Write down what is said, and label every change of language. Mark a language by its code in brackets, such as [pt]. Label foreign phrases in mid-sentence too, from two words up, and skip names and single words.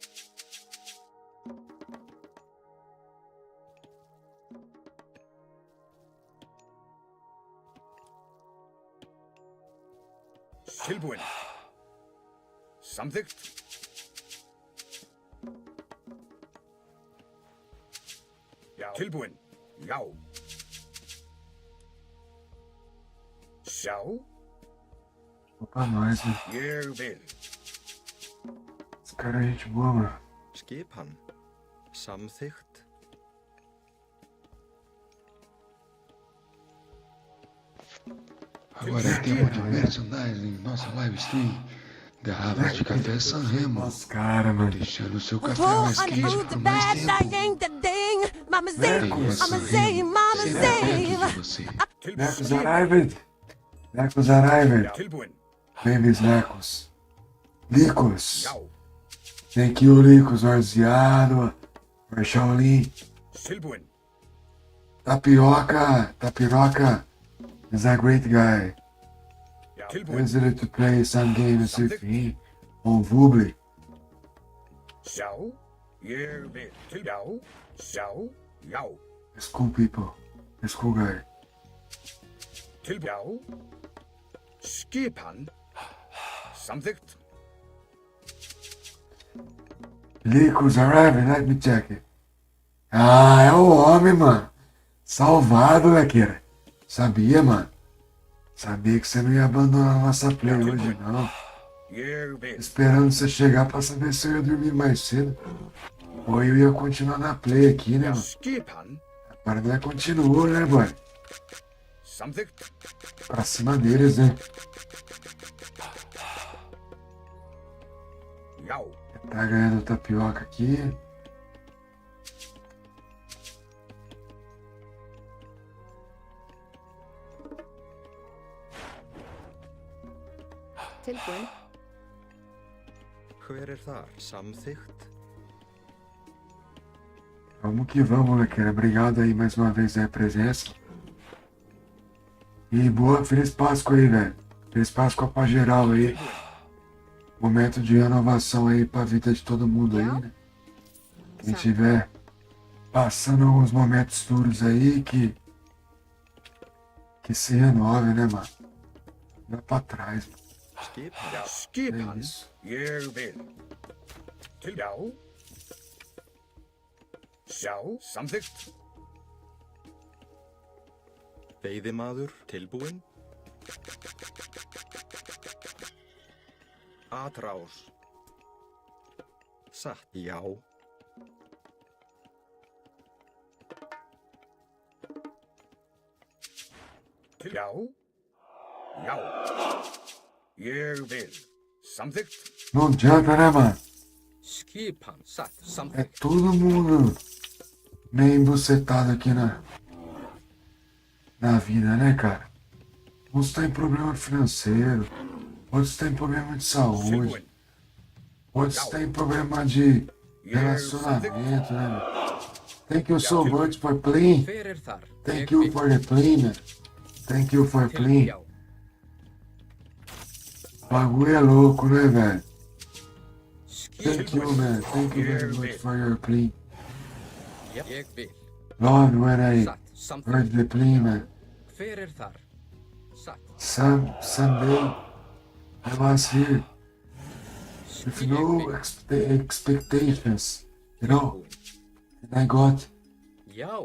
[is] Tilbúinn. Samþykkt. Já. Tilbúinn. Já. Sjá. [pt] Opa, nós, né? [is] Ég vil. [pt] Esse cara é gente boa, mano. [is] Skipan. Samþykkt. [pt] Agora é tempo de merchandising, nossa [en] live stream. [pt] Garrafas de café San Remo. Os caras, mano. Deixando o seu café Oh, mais [en] and [pt] quente [en] who's [pt] por [en] the [pt] mais [en] bad [pt] tempo. [en] dang the ding? Mama say, [pt] Tem uma San [en] I'ma say, [pt] Remo [en] Mama [pt] sempre [en] say. [pt] perto de você. [en] Necos arrived. Necos arrived. [is] Tilbúinn. [en] Babies Necos. Licos. [is] Já. [en] Thank you, Licos. Orziado. Shaolin. [is] Tilbúinn. [en] Tapioca. Tapioca. He's a great guy. [is] Tilbúin. [en] Easily to play some games with him on Vubli. [is] Sjá. Ég vil. Já. Sjá. Já. [en] He's cool people. He's cool guy. [is] Já. Skipan. Samþykkt. [en] Vehicles arriving, let me check it. [pt] Ah, é o homem, mano. Salvado, Lequeira. Sabia, mano. Sabia que você não ia abandonar a nossa play hoje, não. [is] Ég vil. [pt] Esperando você chegar pra saber se eu ia dormir mais cedo. Ou eu ia continuar na play aqui, né, mano? [is] Skipan. [pt] Agora nós continuou, né, boy? [is] Samþykkt. [pt] Pra cima deles, né? [is] Já. [pt] Tá ganhando tapioca aqui. [is] Tilbúin. Hver þar? Samþykkt. [pt] Vamos que vamos, Lequeira. Obrigado aí mais uma vez aí a presença. E boa, feliz Páscoa aí, velho. Feliz Páscoa pra geral aí. Momento de renovação aí pra vida de todo mundo aí, né? Quem tiver passando alguns momentos duros aí, que se renove, né, mano? Dá pra trás, mano. [is] Já. Skipan. Ég vil. Já. Sjá. Samþykkt. Veiðimaður tilbúinn. Atrás. Satt. Já. Já. Já. Ég vil. Samþykkt. [pt] Não adianta, né, mano? [is] Skipan. Satt. [pt] É [is] Samþykkt. [pt] todo mundo meio embucetado aqui na vida, né, cara? Uns tem problema financeiro, outros tem problema de saúde, outros tem problema de relacionamento, né, meu? [en] Thank you so much for playing. [is] Hver þar? [en] Thank you for the play, man. Thank you for playing. [is] Já. [pt] O bagulho é louco, né, velho? [en] Thank [is] Skipan. [en] you, man. Thank you very much for your play. [is] Ég vil. [en] Love when I [is] Satt. Samþykkt. [en] heard the play, man. [is] Hver þar? Satt. [en] Someday I was here with no expectations, you know, and I got [is] Já.